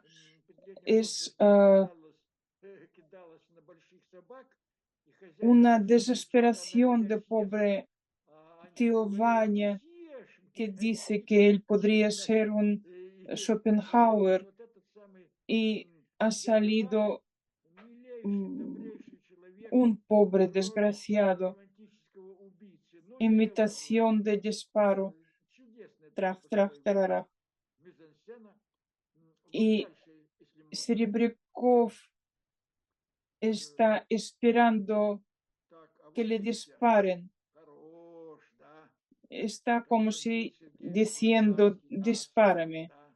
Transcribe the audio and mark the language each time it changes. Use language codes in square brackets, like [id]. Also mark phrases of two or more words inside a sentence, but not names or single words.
[es] Es una desesperación de pobre tío Vanya, que dice que él podría ser un Schopenhauer y ha salido un pobre desgraciado. Imitación de disparo. [ru] Трах, трах, тарарах. [es] Y Серебряков está esperando que le disparen. Está como si diciendo, dispárame.